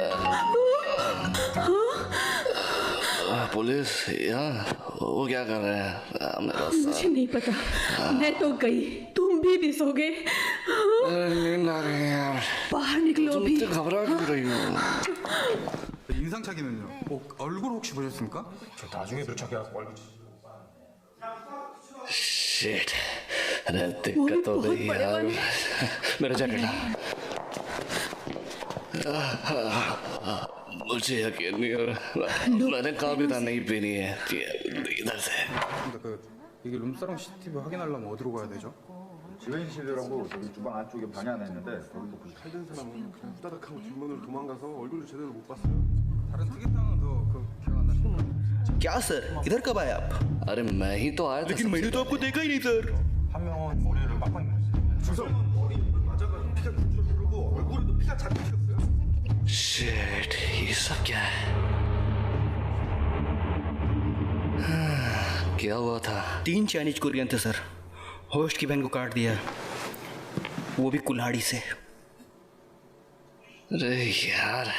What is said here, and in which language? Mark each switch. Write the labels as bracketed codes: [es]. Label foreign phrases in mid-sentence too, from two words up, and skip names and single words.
[hi] पुलिस? यहाँ वो क्या कर रहे हैं? मुझे नहीं पता, मैं तो गई, तुम भी दिसोगे। नींद आ रही है यार। बाहर निकलो भी। घबरा क्यों रही हो? [ko] 인상착의는요? 얼굴 혹시 보셨습니까? 저 나중에 도착해서 얼굴. [hi] शिट, अरे दिक्कत हो गई यार। मेरा जैकेट ला। मुझे यकीन नहीं हो रहा, मैंने कहा भी था नहीं पीनी है। इधर से। [ko] 이게 룸사롱 CCTV 확인하려면 어디로 가야 되죠? 지원실이라고 저기 주방 안쪽에 방에 하나 있는데 거기서 보시. 살던 사람은 그냥 후다닥 하고 뒷문으로 도망가서 얼굴도 제대로 못 봤어요. 다른 특이탕은 더 기억 안 나시죠? [hi] क्या सर, इधर कब आए आप? अरे मैं ही तो आया था। लेकिन मैंने तो आपको देखा ही नहीं सर। [ko] 한 명은 머리를 막고 있는 주성 머리 맞아가 피가 줄줄 흐르고 얼굴에도 피가 잔뜩 튀었어요. [hi] शिट, ये सब क्या है? क्या हुआ था? 3 चाइनीज कोरियन थे सर, होस्ट की बहन को काट दिया, वो भी कुल्हाड़ी से। अरे यार,